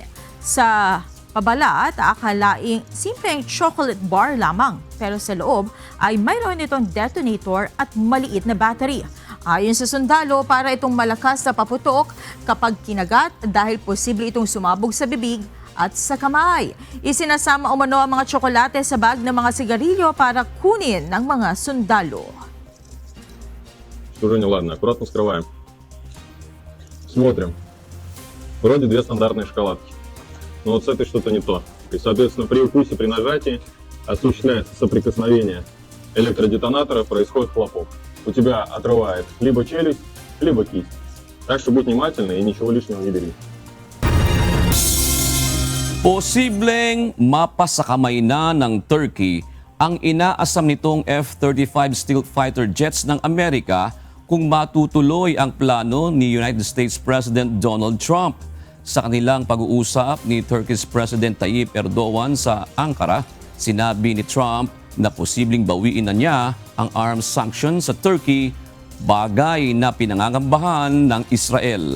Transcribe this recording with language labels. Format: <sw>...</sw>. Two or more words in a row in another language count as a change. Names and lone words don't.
<tl>Sa pabalat, akalaing simpleng</tl> <en>chocolate bar</en> <tl>lamang, pero sa loob ay mayroon itong detonator at maliit na battery. Ayon sa sundalo, para itong malakas na paputok kapag kinagat dahil posible itong sumabog sa bibig at sa kamay. Isinasama umano ang mga tsokolate sa bag ng mga sigarilyo para kunin ng mga sundalo.</tl> <ru>Уже не ладно, аккуратно вскрываем. Смотрим. Вроде две стандартные шоколадки. Но вот с этой что-то не то. И, соответственно, при укусе, при нажатии осуществляется соприкосновение электродетонатора, происходит хлопок. У тебя отрывает либо челюсть, либо кисть. Так что будь внимательный и ничего лишнего не бери.</ru> <tl>Posibleng mapasakamay na ng Turkey ang inaasam nitong F-35</tl> <en>stealth fighter jets</en> <tl>ng Amerika kung matutuloy ang plano ni United States President Donald Trump. Sa kanilang pag-uusap ni Turkish President Tayyip Erdogan sa Ankara, sinabi ni Trump na posibleng bawiin na niya ang</tl> <en>arms sanctions</en> <tl>sa Turkey, bagay na pinangangambahan ng Israel.</tl>